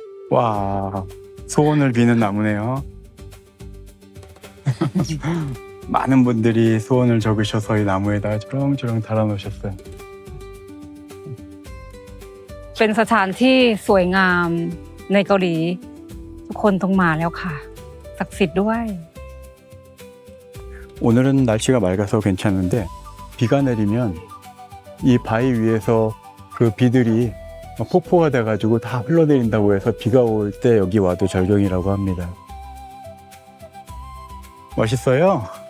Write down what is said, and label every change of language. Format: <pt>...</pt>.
<ko>와, 소원을 비는 나무네요. 많은 분들이 소원을 적으셔서 이 나무에다 주렁주렁 달아놓으셨어요.</ko> <th>เป็นสถานที่สวยงาม ในเกาหลีทุกคนต้องมาแล้วค่ะศักดิ์สิทธิ์ด้วย</th> <ko>오늘은 날씨가 맑아서 괜찮은데 비가 내리면 이 바위 위에서 그 비들이 폭포가 돼가지고 다 흘러내린다고 해서 비가 올 때 여기 와도 절경이라고 합니다. 멋있어요?</ko>